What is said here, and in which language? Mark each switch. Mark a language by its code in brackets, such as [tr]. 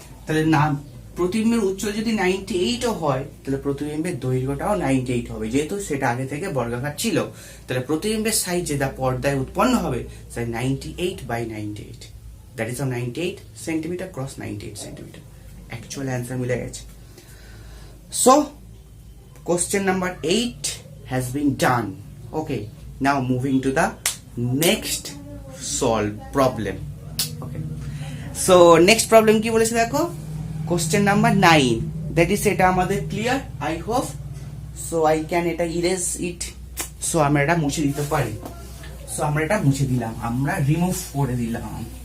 [bn] তাহলে না প্রতিবিম্বের উচ্চতা যদি 98 ও হয় তাহলে প্রতিবিম্বের দৈর্ঘ্যটাও 98 হবে, যেহেতু সেটা আগে থেকে বর্গাকার ছিল। তাহলে প্রতিবিম্বের সাইজ যেটা পর্দায় উৎপন্ন হবে সেটা 98/98, [en] that is of 98 centimetre [bn] cross 98 centimetre. [en] actual answer [bn] মিলে গেছে। [en] So question number 8 has been done. Okay, now moving to the next solve problem. Okay, so next problem [bn] কি বলেছে দেখো, [en] Question number 9, that is এটা আমাদের clear I hope. So I can এটা erase it, [bn] so আমরা এটা মুছে দিতে পারি। সো আমরা এটা মুছে দিলাম, আমরা রিমুভ করে দিলাম।